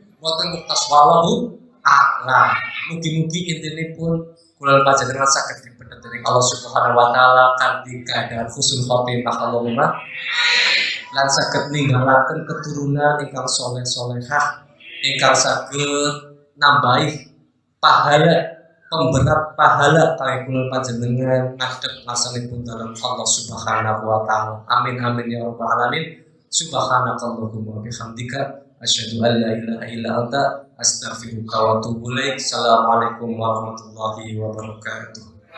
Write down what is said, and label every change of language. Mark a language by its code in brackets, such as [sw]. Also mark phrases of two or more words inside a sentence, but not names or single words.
[jv] Boten muktas [ar] والله أعلم. [jv] Mugi-mugi intinipun kula panjenengan saged dipendhet dening Allah [ar] سبحانه وتعالى [jv] kanthi keadaan [ar] حسن الخاتمة [jv] Allahumma, lan saged ninggalaken keturunan ingkang soleh-solehah, ingkang saged nambahi pahala, pemberat pahala kalian kula panjenengan ngadhep ngasanipun dalam Allah [ar] سبحانه وتعالى. آمين آمين يا رب العالمين. سبحانك اللهم وبحمدك أشهد أن لا إله إلا أنت أستغفرك وأتوب إليك. السلام عليكم ورحمة الله وبركاته.